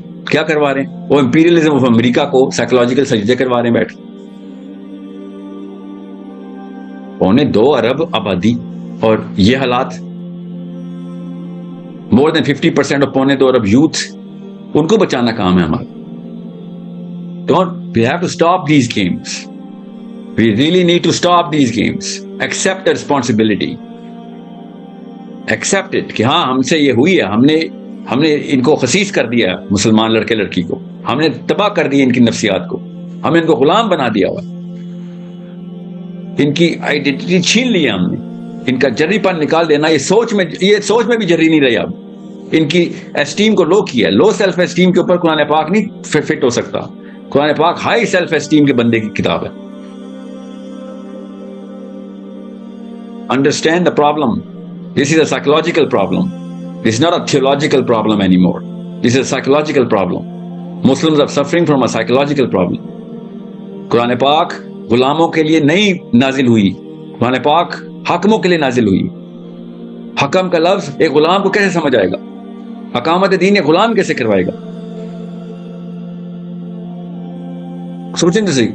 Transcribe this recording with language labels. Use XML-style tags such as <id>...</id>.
<ur>کیا کروا رہے ہیں وہ؟ امپیریلزم آف امریکہ کو سائیکولوجیکل سجدے کروا رہے ہیں بیٹھ. 2.25 ارب آبادی، اور یہ حالات.</ur> <en>more than 50% of</en> <ur>Pune 2 Arab youth, ان کو بچانا کام ہے ہمارا.</ur> <en>We have to stop these games. We really need to stop these games. Accept the responsibility. Accept it</en> <ur>کہ ہاں ہم سے یہ ہوئی ہے, ہم نے ان کو خسیس کر دیا مسلمان لڑکے لڑکی کو, ہم نے تباہ کر دی ان کی نفسیات کو, ہم نے ان کو غلام بنا دیا ہوا, ان کی آئیڈینٹی چھین لی ہم نے, ان کا جری پن نکال دینا. یہ سوچ میں بھی جری نہیں رہی. اب ان کی اسٹیم کو لو کیا. لو سیلف اسٹیم کے اوپر قرآن پاک نہیں فٹ ہو سکتا. قرآن پاک ہائی سیلف اسٹیم کے بندے کی کتاب ہے.</ur> <en>Understand the problem. This is a psychological problem. This is not a theological problem anymore. This is a psychological problem. Muslims are suffering from a psychological problem.</en> <ur>قرآن پاک غلاموں کے لیے نہیں نازل ہوئی, قرآن پاک حاکموں کے لیے نازل ہوئی. حکم کا لفظ ایک غلام کو کیسے سمجھ آئے گا؟ اقامت دین ایک غلام کیسے کروائے گا؟ سوچیں تو صحیح.</ur>